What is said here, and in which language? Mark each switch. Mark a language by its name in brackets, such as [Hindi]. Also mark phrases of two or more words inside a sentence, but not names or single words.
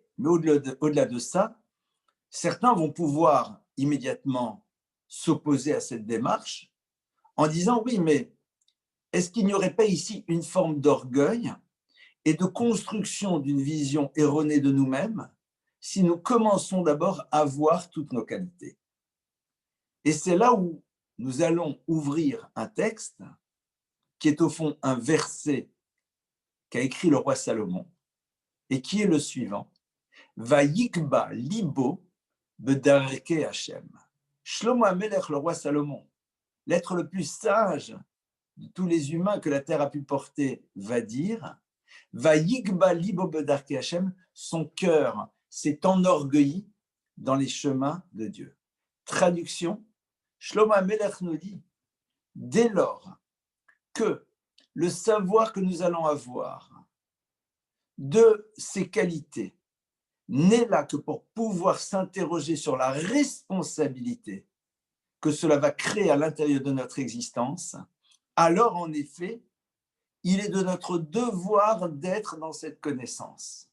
[French] Mais au-delà de ça, certains vont pouvoir immédiatement s'opposer à cette démarche en disant oui, mais est-ce qu'il n'y aurait pas ici une forme d'orgueil et de construction d'une vision erronée de nous-mêmes si nous commençons d'abord à voir toutes nos qualités? Et c'est là où nous allons ouvrir un texte qui est au fond un verset qu'a écrit le roi Salomon et qui est le suivant. [Hebrew] ויגבה לבו בדרכי השם. [French] Shlomo HaMelech, le roi Salomon, l'être le plus sage de tous les humains que la terre a pu porter, va dire [Hebrew] ויגבה לבו בדרכי השם, [French] son cœur s'est enorgueilli dans les chemins de Dieu. Traduction, Shlomo HaMelech nous dit, dès lors que le savoir que nous allons avoir de ces qualités n'est là que pour pouvoir s'interroger sur la responsabilité que cela va créer à l'intérieur de notre existence, alors en effet, il est de notre devoir d'être dans cette connaissance.